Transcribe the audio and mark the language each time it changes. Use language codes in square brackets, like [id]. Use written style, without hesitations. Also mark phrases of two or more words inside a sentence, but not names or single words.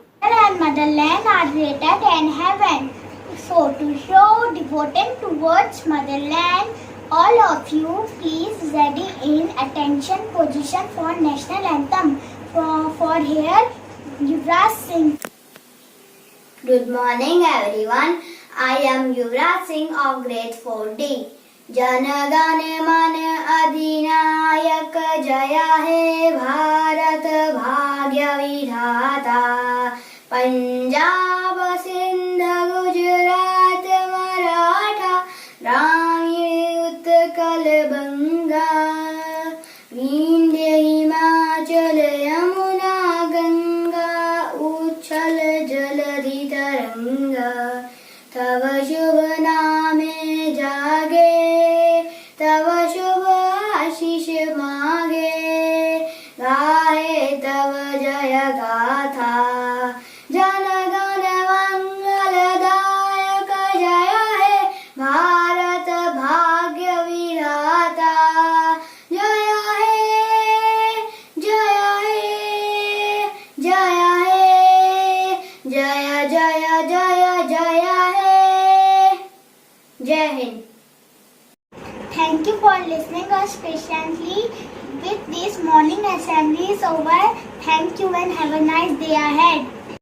[en] And motherland are greater than heaven. So to show devotion towards motherland, all of you please ready in attention position for national anthem. For here, Yuvraj Singh. Good morning everyone. I am Yuvraj Singh of grade 4D. [bn] জন গণ মন অধিনায়ক জয় হে ভারত ভাগ্য বিধাতা পঞ্জাব সিন্ধ গুজরাট মরাঠা দ্রামিনি উৎকল বঙ্গ বিন্ধ্য হিমাচল যমুনা গঙ্গা উচল জলধি তরঙ্গ তব শুভ নামে জাগে তব শুভ আশিস মাগে গাহে তব জয় গাথা জন গণ মঙ্গলদায়ক জয় হে ভারত ভাগ্য বিধাতা জয় হে জয় হে জয় হে জয় জয় জয় জয় [hi] जय हिंद. [en] Thank you for listening us patiently. With this morning assembly is over. Thank you and have a nice day ahead.